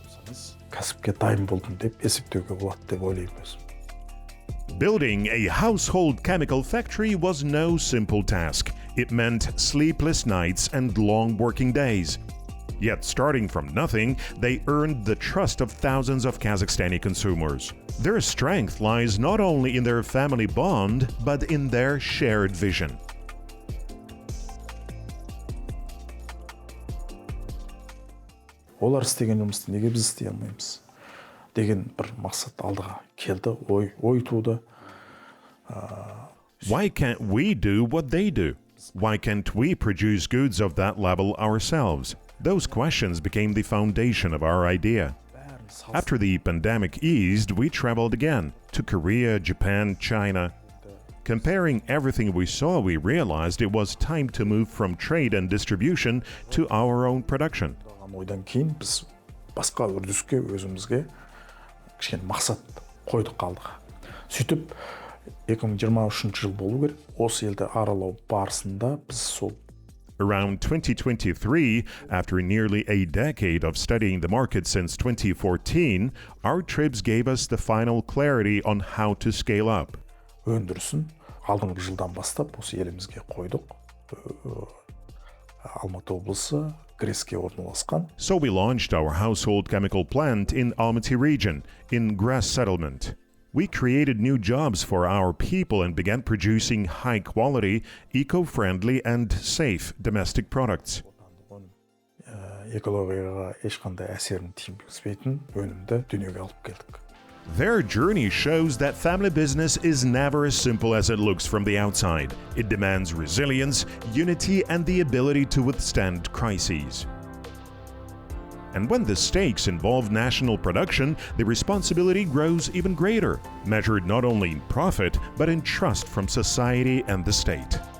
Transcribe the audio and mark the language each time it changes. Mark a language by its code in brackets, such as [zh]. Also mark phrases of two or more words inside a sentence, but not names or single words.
[en] Building a household chemical factory was no simple task. It meant sleepless nights and long working days. Yet starting from nothing, they earned the trust of thousands of Kazakhstani consumers. Their strength lies not only in their family bond, but in their shared vision. [kk] Олар істеген жұмысты неге біз істей алмаймыз деген бір мақсат алдыға келді, ой туды. [en] Why can't we do what they do? Why can't we produce goods of that level ourselves? Those questions became the foundation of our idea. After the pandemic eased, we traveled again to Korea, Japan, China. Comparing everything we saw, we realized it was time to move from trade and distribution to our own production. [kk] Ойдан кейін біз басқа үрдіске өзімізге кішкене мақсат қойдық қалдық. Сөйтіп 2023 жыл болу керек. Осы елді аралау барысында біз сол [en] Around 2023, after nearly a decade of studying the market since 2014, our trips gave us the final clarity on how to scale up. [kk] өндірісін алдыңғы жылдан бастап осы елімізге қойдық. Алматы облысы Греске орналасқан. [en] So we launched our household chemical plant in Almaty region, in Grass Settlement. We created new jobs for our people and began producing high-quality, eco-friendly and safe domestic products. [kk] Экологияға ешқандай әсерін тигізбейтін өнімді дүниеге алып келдік. [en] Their journey shows that family business is never as simple as it looks from the outside. It demands resilience, unity, and the ability to withstand crises. And when the stakes involve national production, the responsibility grows even greater, measured not only in profit, but in trust from society and the state.